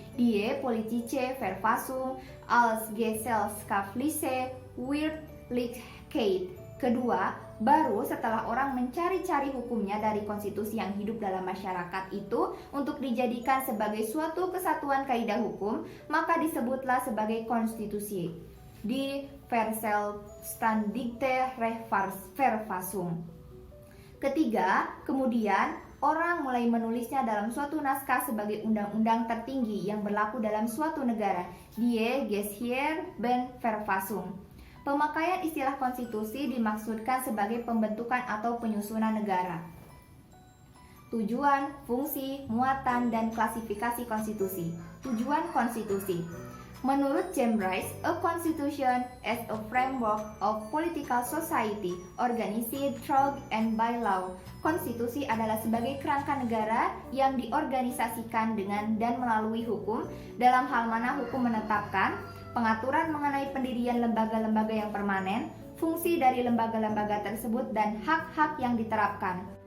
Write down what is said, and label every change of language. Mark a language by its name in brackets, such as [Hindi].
[German] Die politische Verfassung als gesellschaftliche Wirklichkeit. [Indonesian] Kedua, baru setelah orang mencari-cari hukumnya dari konstitusi yang hidup dalam masyarakat itu untuk dijadikan sebagai suatu kesatuan kaidah hukum, maka disebutlah sebagai konstitusi. [German] Die Verselbständigte Rechtsverfassung. [Indonesian] Ketiga, kemudian orang mulai menulisnya dalam suatu naskah sebagai undang-undang tertinggi yang berlaku dalam suatu negara, [German] Die Gesetzgebungsverfassung. [Indonesian] Pemakaian istilah konstitusi dimaksudkan sebagai pembentukan atau penyusunan negara. Tujuan, fungsi, muatan, dan klasifikasi konstitusi. Tujuan konstitusi. Menurut James Bryce, [English] a constitution as a framework of political society organized through and by law. [Indonesian] Konstitusi adalah sebagai kerangka negara yang diorganisasikan dengan dan melalui hukum, dalam hal mana hukum menetapkan pengaturan mengenai pendirian lembaga-lembaga yang permanen, fungsi dari lembaga-lembaga tersebut, dan hak-hak yang diterapkan.